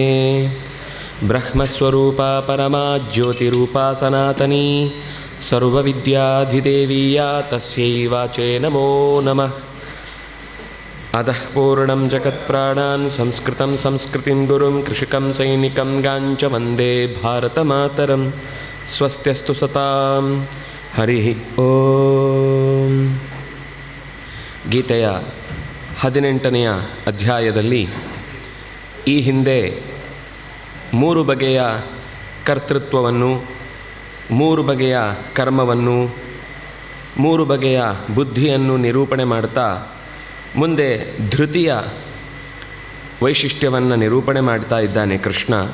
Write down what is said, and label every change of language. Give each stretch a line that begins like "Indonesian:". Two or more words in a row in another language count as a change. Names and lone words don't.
Sanskrit: ಬ್ರಹ್ಮಸ್ವರೂಪ ಪರಮಾ ಜ್ಯೋತಿರೂಪಾ ಸನಾತನೀ ಸರ್ವವಿದ್ಯಾಧಿದೇವೀಯ ತಸ್ಯೈ ವಾಚೇ ನಮೋ ನಮಃ. ಅಧಃ ಪೂರ್ಣಂ ಜಗತ್ಪ್ರಾಣಾನ್ ಸಂಸ್ಕೃತಂ ಸಂಸ್ಕೃತಿಂ ಗುರುಂ ಕೃಷಿಕಂ ಸೈನಿಕಂ ಗಾಂಚ ವಂದೇ ಭಾರತಮಾತರಂ. ಸ್ವಸ್ತ್ಯಸ್ತು ಸತಾಂ. ಹರಿ ಓಂ.
Kannada: ಗೀತೆಯ 18ನೆಯ ಅಧ್ಯಾಯದಲ್ಲಿ ಈ ಹಿಂದೆ 3 ಬಗೆಯ ಕರ್ತೃತ್ವವನ್ನು, 3 ಬಗೆಯ ಕರ್ಮವನ್ನು, 3 ಬಗೆಯ ಬುದ್ಧಿಯನ್ನು ನಿರೂಪಣೆ ಮಾಡ್ತಾ ಮುಂದೆ ಧೃತಿಯ ವೈಶಿಷ್ಟ್ಯವನ್ನು ನಿರೂಪಣೆ ಮಾಡ್ತಾ ಇದ್ದಾನೆ ಕೃಷ್ಣ.